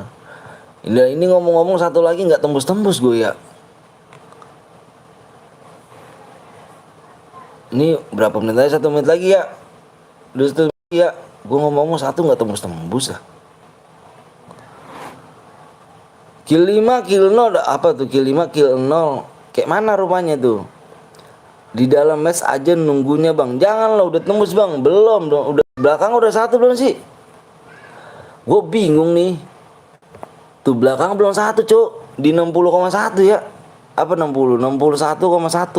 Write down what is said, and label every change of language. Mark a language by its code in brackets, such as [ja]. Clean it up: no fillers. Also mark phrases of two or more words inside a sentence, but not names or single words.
[id] Ini ngomong-ngomong satu lagi nggak tembus-tembus gue ya. Ini berapa menit aja? 1 menit lagi ya. Udah 1 menit ya. Gue ngomong-ngomong satu nggak tembus-tembus ya. Kill 5, kill 0 apa tuh? Kill 5, kill 0. Kayak mana rupanya tuh? Di dalam match aja nunggunya bang. Jangan lah udah tembus bang. Belum dong. Udah belakang udah 1 belum sih? Gue bingung nih. Tuh belakang belum 1 cuk. Di 60,1 ya. Apa 60? 61,1.